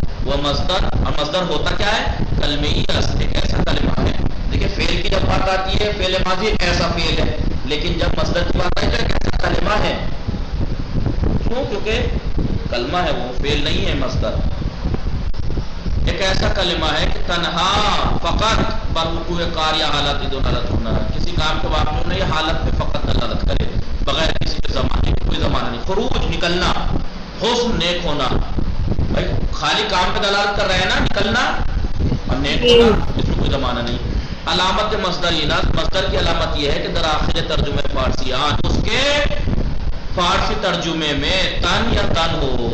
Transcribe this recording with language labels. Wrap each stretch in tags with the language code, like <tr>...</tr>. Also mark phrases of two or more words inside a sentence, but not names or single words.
<ur>وہ مصدر، اور مصدر ہوتا کیا ہے؟ کلمئی اصل، ایک ایسا کلمہ ہے. دیکھیں فعل کی جب بات آتی ہے فعل ماضی ایک ایسا فعل ہے، لیکن جب مصدر کی بات آئی تو ایک ایسا کلمہ ہے. کیوں؟ کیونکہ کلمہ ہے، وہ فعل نہیں ہے. مصدر ایک ایسا کلمہ ہے کہ</ur> <fa>تنہا فقط بروقوع کار یا حالت دلالت</fa> <ur>ہونا ہے، کسی کام کے واقع ہونا یا حالت پہ فقط دلالت کرے بغیر کسی کے زمانے کی، کوئی زمانہ نہیں. خروج نکلنا، حسن نیک ہونا. بھائی خالی کام پہ دلالت کر رہے ہیں نا، نکلنا اور نیک ہونا، اس میں کوئی زمانہ نہیں. علامت مصدر مصدر کی علامت یہ ہے کہ</ur> <fa>در آخر ترجمہ فارسی</fa> <ur>اس کے فارسی ترجمے میں تن یا تن ہو.</ur>